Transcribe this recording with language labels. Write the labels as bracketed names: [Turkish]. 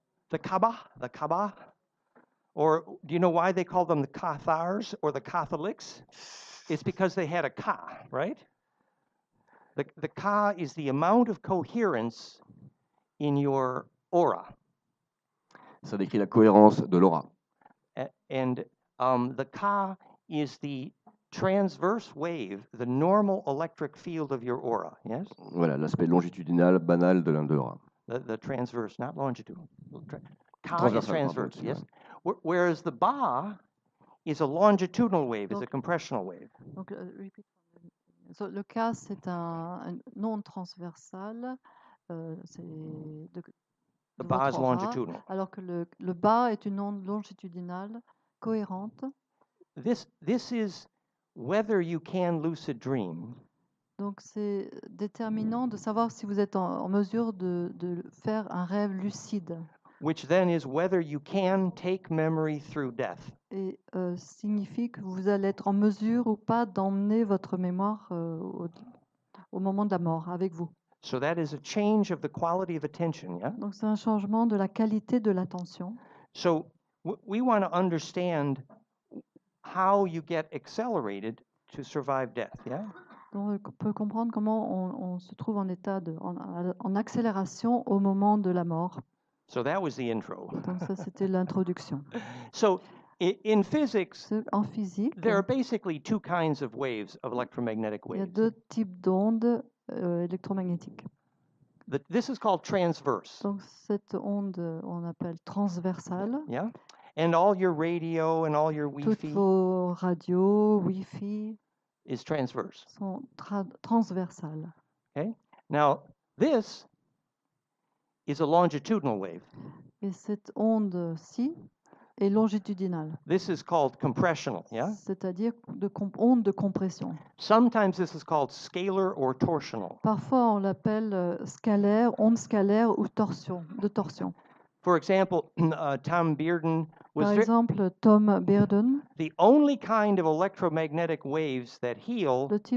[English] The Kaaba? Or do you know why they call them the Cathars or the Catholics? It's because they had a ka, right? The ka is the amount of coherence in your aura. [French] Ça décrit la cohérence de l'aura. [English] And the ka is the transverse wave, the normal electric field of your aura, yes? [French] Voilà, l'aspect longitudinal, banal de l'aura. [English] The transverse, not longitudinal. Ka is transverse, yes? Whereas the ba is a longitudinal wave, is a compressional wave. [French] Donc, so, le Ka, c'est un non transversal. [English] The ba is longitudinal. [French] Alors que le ba est une onde longitudinale cohérente. [English] This is whether you can lucid dream. [French] Donc c'est déterminant de savoir si vous êtes en mesure de faire un rêve lucide. [English] Which then is whether you can take memory through death. [French] Et signifie que vous allez être en mesure ou pas d'emmener votre mémoire au moment de la mort avec vous. [English] So that is a change of the quality of attention, yeah? [French] Donc c'est un changement de la qualité de l'attention. [English] So we want to understand how you get accelerated to survive death, yeah? [French] Donc on peut comprendre comment on se trouve en état en accélération au moment de la mort. [English] So that was the intro. [French] Donc ça c'était l'introduction. [English] So in physics, [French] en physique, [English] there are basically two kinds of waves, of electromagnetic waves. [French] Il y a deux types d'ondes électromagnétiques. [English] This is called transverse. [French] Donc cette onde on appelle transversale. [English] Yeah. And all your radio and all your Wi-Fi. [French] Toutes vos radios, Wi-Fi [English] is transverse. [French] Sont transversales. [English] Okay. Now this is a longitudinal wave. [French] Et cette onde-ci est longitudinale. [English] This is called compressional, yeah? [French] C'est-à-dire onde de compression. [English] Sometimes this is called scalar or torsional. [French] Parfois on l'appelle scalaire, onde scalaire ou de torsion. [English] For example, Tom Bearden was [French] Par exemple, Tom Bearden, [English] the only kind of electromagnetic waves that heal.